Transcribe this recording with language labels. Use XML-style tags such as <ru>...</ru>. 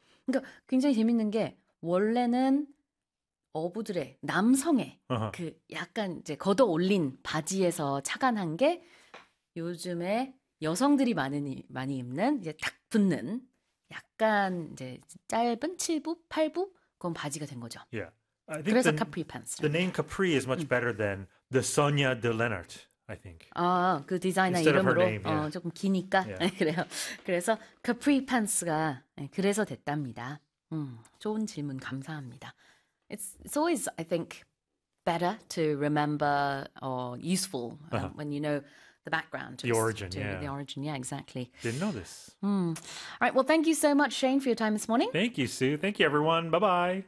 <ko>그러니까 굉장히 재밌는 게 원래는 어부들의 남성의 그 약간 이제 걷어 올린 바지에서 착안한 게 요즘에 여성들이 많이 입는 이제 탁 붙는 약간 이제 짧은 7부 8부 그런 바지가 된 거죠.</ko> <en>Yeah. I think</en> <ko>그래서 카프리 팬츠.</ko> <en>The name Capri is much better than the Sonia de Lennart, I think.</en> <ko>아, 그 디자이너</ko> <en>Instead</en> <ko>이름으로</ko> <en>of her name, yeah.</en> <ko>조금 기니까 yeah. 그래요. 그래서 카프리 팬츠가 그래서 됐답니다. 좋은 질문 감사합니다.</ko> <en>It's always, I think, better to remember or useful when you know the background. The origin, yeah. The origin, yeah, exactly. Didn't know this. All right, well, thank you so much, Shane, for your time this morning. Thank you, Sue. Thank you, everyone. Bye-bye.</en>